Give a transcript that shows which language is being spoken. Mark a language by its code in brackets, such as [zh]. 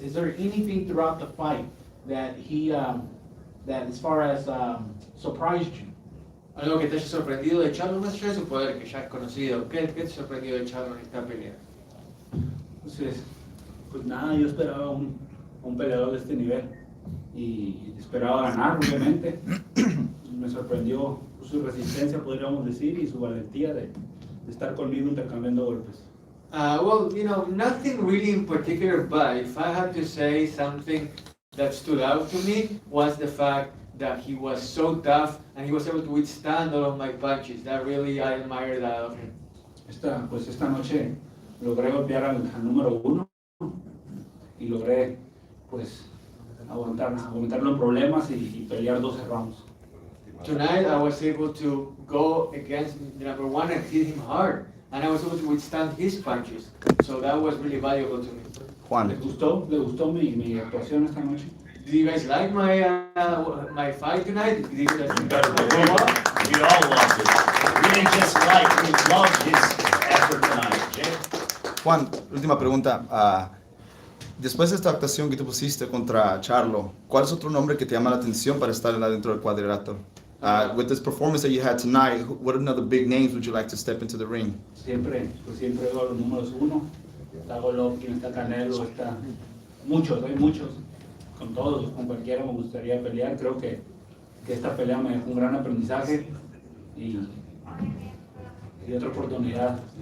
[en] Is there anything throughout the fight that that as far as surprised you? [es] Algo que te haya sorprendido de Charlo, más allá de su poder que ya es conocido. ¿Qué te ha sorprendido de Charlo en esta pelea? Pues nada, yo esperaba un peleador de este nivel y esperaba ganar, obviamente. Me sorprendió su resistencia, podríamos decir, y su valentía de estar conmigo intercambiando golpes. [en] Nothing really in particular, but if I had to say something that stood out to me was the fact that he was so tough and he was able to withstand all of my punches. That really, I admire that of him. [es] Esta noche logré golpear al número 1 y logré, pues, aguantar los problemas y pelear 12 rounds. [en] Tonight, I was able to go against the number 1 and hit him hard. And I was able to withstand his punches. So that was really valuable to me. Juan, [es] ¿Le gustó mi actuación esta noche? [en] Do you guys like my fight tonight? Did you guys We all loved it. We didn't just like, we loved his effort tonight, okay? [es] Juan, última pregunta. Después de esta actuación que tú pusiste contra Charlo, ¿cuál es otro nombre que te llama la atención para estar dentro del cuadrilátero? [en] With this performance that you had tonight, what another big names would you like to step into the ring? [es] Siempre veo los números 1. Está Golovkin, está Canelo, hay muchos. Con todos, con cualquiera me gustaría pelear. Creo que esta pelea me dejó un gran aprendizaje y otra oportunidad.